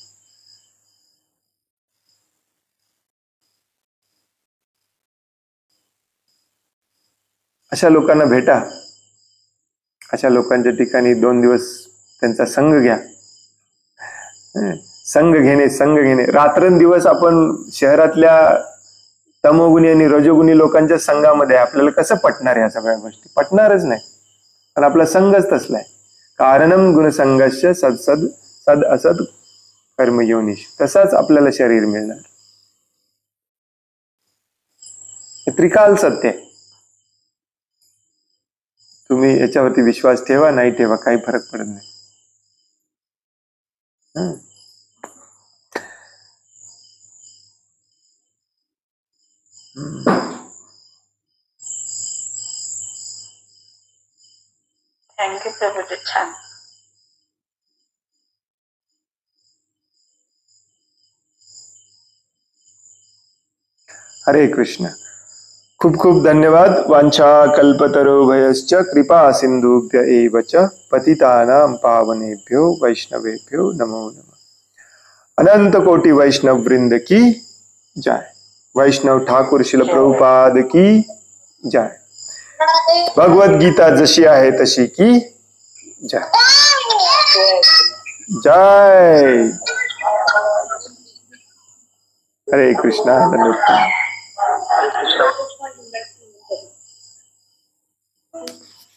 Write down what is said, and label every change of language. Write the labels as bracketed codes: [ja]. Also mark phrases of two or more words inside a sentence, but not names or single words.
[mr] अशा लोकांना भेटा, अशा लोकांच्या ठिकाणी 2 दिवस त्यांचा संग घ्या. संघ घेणे रात्रंदिवस आपण शहरातल्या तमोगुणी आणि रजोगुणी लोकांच्या संघामध्ये, आपल्याला कसं पटणार या सगळ्या गोष्टी? पटणारच नाही, पण आपला संघच तसलाय. [sa] कारणम गुणसंघस्य सद असद कर्मयोनिष. [mr] तसाच आपल्याला शरीर मिळणार. हे त्रिकाल सत्य आहे. तुम्ही याच्यावरती विश्वास ठेवा, नाही ठेवा, काही फरक पडत नाही. थँक्यू प्रभूजी, छान. हरे कृष्ण. खूप खूप धन्यवाद. [sa] वांछा कल्पतरुभयश्च कृपा सिंधुभ्य एव च पतितानां पावनेभ्यो वैष्णवेभ्यो नमो नमः. [hi] अनंत कोटि वैष्णव वृंद की जय. वैष्णव ठाकूर शिल प्रभुपाद की जय. [mr] भगवत गीता जशी आहे तशी की जय. जय. हरे कृष्णा. धन्यवाद.